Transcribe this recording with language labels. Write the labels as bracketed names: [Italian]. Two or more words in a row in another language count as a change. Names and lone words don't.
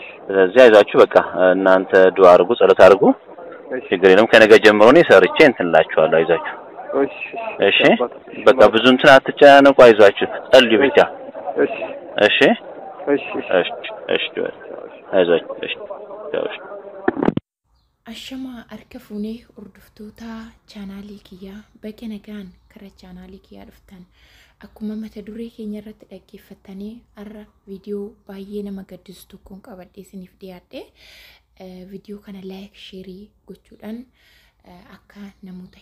[Amharic] ስለዚህ አይዛችሁ በቃ እናንተ ዱአ አድርጉ ጸሎት አድርጉ ችግር የለም ከነገ ጀምሮ ነው ሰርቼ እንትላችኋለሁ አይዛችሁ እሺ በቃ ብዙ እንትን አትጨናነቁ አይዛችሁ ጸልዩ ብቻ እሺ አይዛችሁ [Oromo] Ashama arkafune urduftoota chaanaalii kiyyaa baga nagaan kara chaanaalii kiyyaa dhuftan akkuma mata duree keenya irratti dhaggeeffattanii har'a viidiyoo baay'ee nama gaddisiisu tokkoon qabadhee isiniif dhiyaadhe viidiyoo kana [English] laayik sheerii [Oromo] gochuudhaan akka namoota